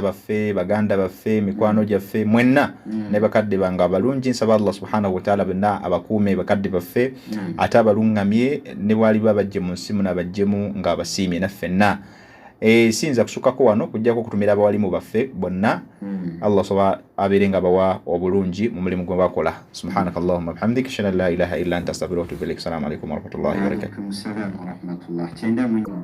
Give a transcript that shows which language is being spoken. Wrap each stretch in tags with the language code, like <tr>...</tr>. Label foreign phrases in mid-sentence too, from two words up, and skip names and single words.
<lg>baffe baganda baffe mikwano gyaffe mwenna ne bakadde bange abalungi nsaba</lg> <ar>الله سبحانه وتعالى</ar> <lg>bonna abakuume bakadde baffe ate abalungamye ne bwali babajje mu nsi muno abajjemu nga abasiimye naffenna sinza kusukako wano kujjako kutumira abawalimu baffe bonna Allah soba abeerenga bawa obulungi mu mulimu gwe bakola</lg> <ar>سبحانك اللهم وبحمدك أشهد أن لا إله إلا أنت أستغفرك وأتوب إليك. السلام عليكم ورحمة الله وبركاته.</ar>